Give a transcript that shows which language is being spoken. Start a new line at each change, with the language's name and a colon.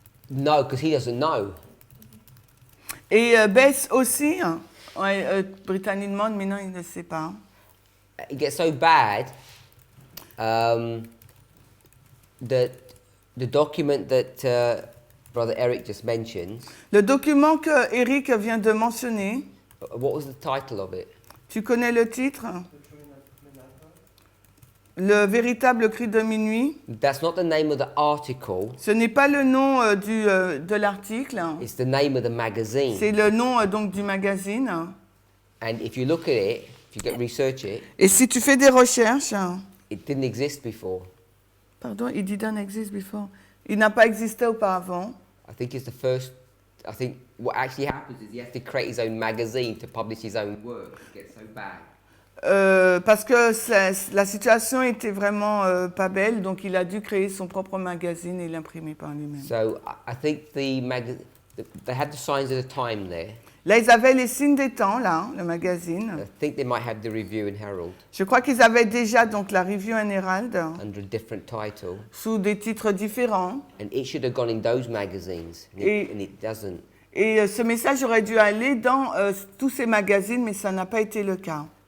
English: No, because he doesn't know.
French: Et Bates aussi, Brittany demande, mais non, il ne sait pas.
English: It gets so bad the document that Brother Eric just mentioned,
French: Le document que Eric vient de mentionner,
English: what was the title of it?
French: tu connais le titre? Le véritable cri de minuit.
English: That's not the name of the article,
French: Ce n'est pas le nom de l'article,
English: it's the name of the magazine.
French: c'est le nom donc du magazine.
English: And if you look at it, if you research it,
French: Et si tu fais des recherches,
English: it didn't exist before. pardon, it didn't exist before.
French: Il n'a pas existé auparavant.
English: I think it's the first. I think what actually happens is he has to create his own magazine to publish his own work. It gets so bad.
French: Parce que la situation était vraiment pas belle, donc il a dû créer son propre magazine et l'imprimer par lui-même.
English: So I think they had the signs of the time there.
French: Là, ils avaient les signes des temps, là, le magazine.
English: I think they might have the Review and Herald
French: Je crois qu'ils avaient déjà donc la Review and Herald
English: under a different title,
French: sous des titres différents.
English: and it should have gone in those magazines, and it doesn't.
French: Et ce message aurait dû aller dans tous ces magazines, mais ça n'a pas été le cas.